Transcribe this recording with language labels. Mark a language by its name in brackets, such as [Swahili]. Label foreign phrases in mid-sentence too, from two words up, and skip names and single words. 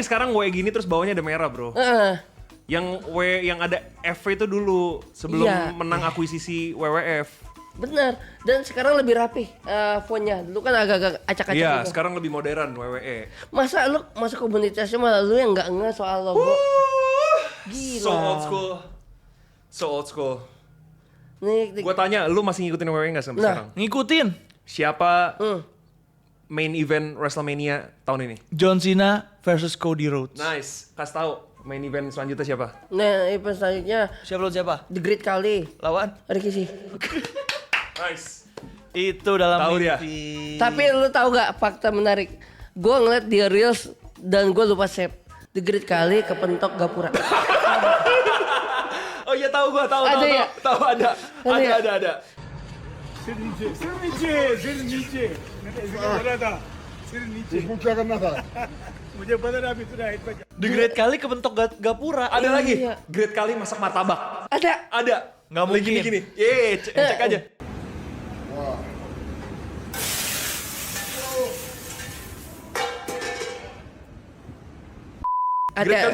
[Indonesian] ini sekarang W gini terus bawahnya ada merah, bro. Yang W yang ada F itu dulu sebelum Iya. menang akuisisi WWF. Bener. Dan sekarang lebih rapi fontnya. Dulu kan agak-agak acak-acak Iya, gitu. sekarang lebih modern WWE. Masa lu masuk komunitasnya malah lu yang nggak ngeh soal logo. Gila. [English] So old school. So old school. [Indonesian] Nih, Gua tanya, lu masih ngikutin WWE nggak sampai Nah. sekarang? Ngikutin Siapa main event WrestleMania tahun ini? John Cena versus Cody Rhodes. Nice. Kasih tahu main event selanjutnya siapa? Nah, event selanjutnya Siapa? The Great Kali. Lawan? Rikishi. Nice. Itu dalam Tahu dia. mimpi. Tapi lu tahu gak fakta menarik? Gua ngeliat di Reels dan gua lupa save. The Great Kali kepentok Gapura. Oh iya tahu gua, tahu Ada ya? tahu ada. Ada ya? Ada. [Hindi] सिर नीचे पता था सिर नीचे इसको क्या करना था मुझे पता था अभी इतना हाइट पे [Indonesian] The Great Kali kebentok gapura. Ada lagi. Iya. Great Kali masak martabak. Ada. Ada. Nggak Lagi mungkin. gini. Cek aja. Great Kali